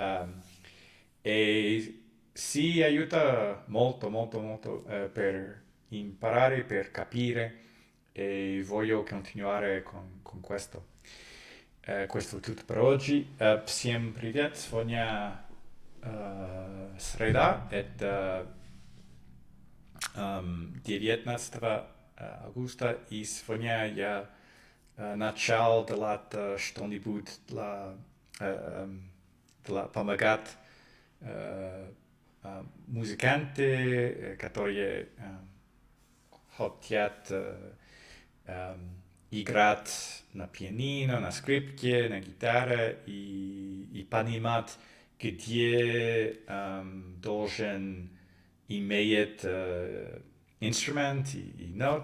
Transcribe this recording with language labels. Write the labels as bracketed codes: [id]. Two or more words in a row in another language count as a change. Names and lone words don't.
[it] E si aiuta molto, molto, molto per imparare, per capire e voglio continuare con questo. Questo è tutto per oggi. [ru] Всем привет! Сегодня среда, это 19 августа, и сегодня я начал делать что-нибудь для помогать музыканты, которые хотят играть на пианино, на скрипке, на гитаре и понимать, где должен иметь инструмент и нот.